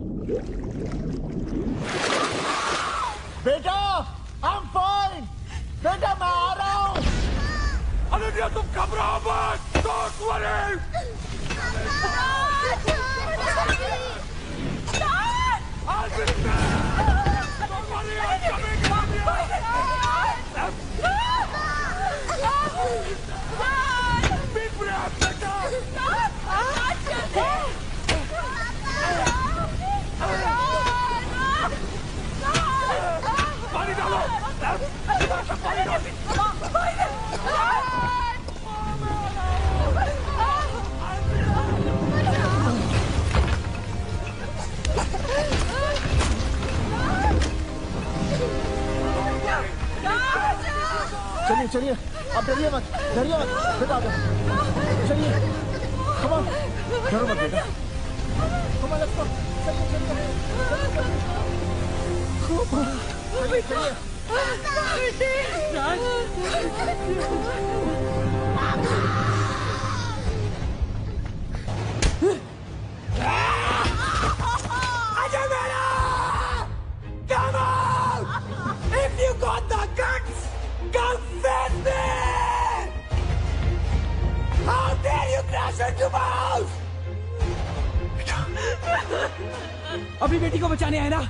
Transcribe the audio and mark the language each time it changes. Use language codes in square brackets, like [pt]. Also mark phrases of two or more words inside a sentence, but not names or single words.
[en] बेटा, I'm fine. [hi] बेटा मैं आ रहा हूँ। अनन्या तुम घबराओ मत। [en] Don't worry. I'll be there. Don't worry, I'm coming. Be brave, [hi] बेटा. पानी डालो। पानी डालो। चलिए चलिए, आप डरिए मत, बेटा आ जाओ। चलिए, [en] come on, [hi] डरो मत बेटा। [en] Come on, let's go. [hi] चलिए। अजय मेरा! [en] Come on! If you got the guts, come face me! How dare you crash into my house? [hi] अभी बेटी को बचाने आए ना?